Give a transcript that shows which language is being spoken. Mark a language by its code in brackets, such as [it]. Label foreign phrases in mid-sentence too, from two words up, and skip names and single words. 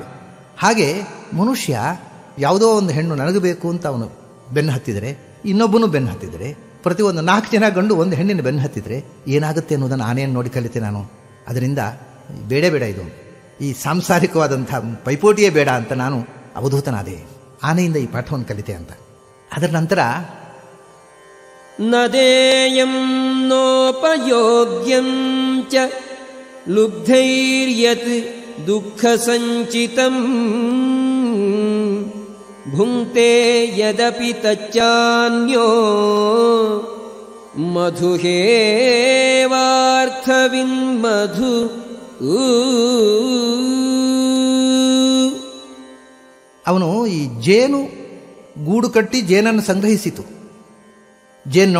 [kn] ಹಾಗೆ ಮನುಷ್ಯ ಯಾವುದೋ ಒಂದು ಹೆಣ್ಣು ನನಗೆ ಬೇಕು ಅಂತ ಅವನು ಬೆನ್ನು ಹತ್ತಿದರೆ, ಇನ್ನೊಬ್ಬನು ಬೆನ್ನು ಹತ್ತಿದರೆ, ಪ್ರತಿಯೊಂದು 4 ಜನ ಗಂಡು ಒಂದು ಹೆಣ್ಣಿನ ಬೆನ್ನು ಹತ್ತಿದರೆ ಏನಾಗುತ್ತೆ ಅನ್ನೋದನ್ನು ಆನೆಯನ್ನು ನೋಡಿ ಕಲಿತೆ ನಾನು. ಅದರಿಂದ ಬೇಡ ಇದು, ಈ ಸಾಂಸಾರಿಕವಾದಂಥ ಪೈಪೋಟಿಯೇ ಬೇಡ ಅಂತ ನಾನು ಅವಧೂತನಾದೆ. ಆನೆಯಿಂದ ಈ ಪಾಠವನ್ನು ಕಲಿತೆ ಅಂತ. ಅದರ ನಂತರ [sa] ನದೇಯಂ ನೋಪಯೋಗ್ಯಂ ಚ ಲುಬ್ಧೈರ್ಯತ್ ದುಃಖ ಸಂಚಿತಂ ಭುಂಕ್ತೆ ಯದಪಿ ತಚ್ಚಾನ್ಯೋ ಮಧುಹೇವಾರ್ಥವಿನ್ಮಧು. [kn] ಅವನು ಈ ಜೇನು ಗೂಡು ಕಟ್ಟಿ ಜೇನನ್ನು ಸಂಗ್ರಹಿಸಿತು, ಜೇನ್ನೊಣ.